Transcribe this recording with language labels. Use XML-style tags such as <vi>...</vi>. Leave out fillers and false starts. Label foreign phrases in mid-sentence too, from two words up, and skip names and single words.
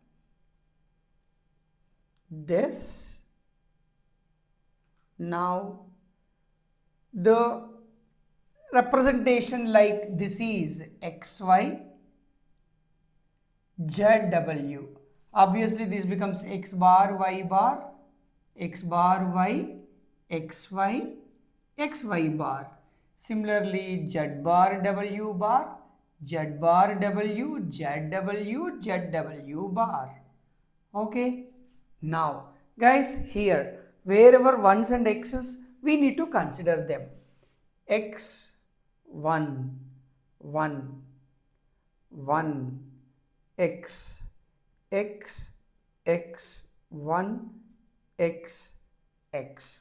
<en>This. Now the representation like this is xy, zw. Obviously this becomes x bar, y bar, x bar, y, xy, xy bar. Similarly, z bar, w bar, z bar, w, zw, zw bar. Okay. Now, guys, here, wherever ones and x's, we need to consider them. X, 1, 1, 1, x, x, x, 1, x, x.</en>